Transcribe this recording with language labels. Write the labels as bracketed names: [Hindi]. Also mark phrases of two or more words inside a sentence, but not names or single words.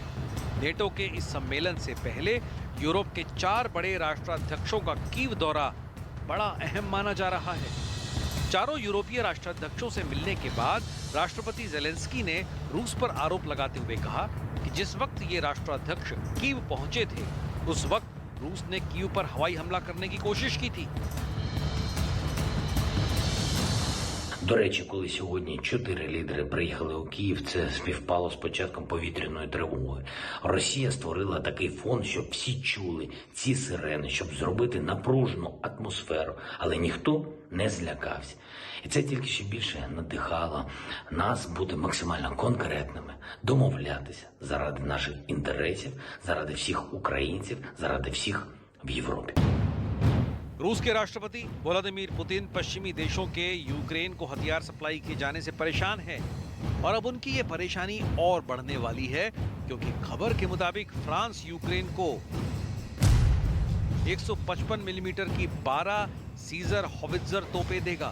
[Hindi] नेटो के इस सम्मेलन से पहले यूरोप के 4 बड़े राष्ट्राध्यक्षों का कीव दौरा बड़ा अहम माना जा रहा है। चारों यूरोपीय राष्ट्राध्यक्षों से मिलने के बाद राष्ट्रपति ज़ेलेंस्की ने रूस पर आरोप लगाते हुए कहा कि जिस वक्त ये राष्ट्राध्यक्ष कीव पहुंचे थे, उस वक्त रूस ने कीव पर हवाई हमला करने की कोशिश की थी। [Ukrainian] До речі, коли сьогодні 4 лідери приїхали у Київ, це співпало з початком повітряної тривоги. Росія створила такий фон, щоб всі чули ці сирени, щоб зробити напружену атмосферу, але ніхто не злякався. І це тільки ще більше надихало нас бути максимально конкретними, домовлятися заради наших інтересів, заради всіх українців, заради всіх в Європі. [Hindi] रूस के राष्ट्रपति व्लादिमीर पुतिन पश्चिमी देशों के यूक्रेन को हथियार सप्लाई किए जाने से परेशान हैं और अब उनकी ये परेशानी और बढ़ने वाली है, क्योंकि खबर के मुताबिक फ्रांस यूक्रेन को 155 मिलीमीटर की 12 सीजर हॉवित्जर तोपें देगा।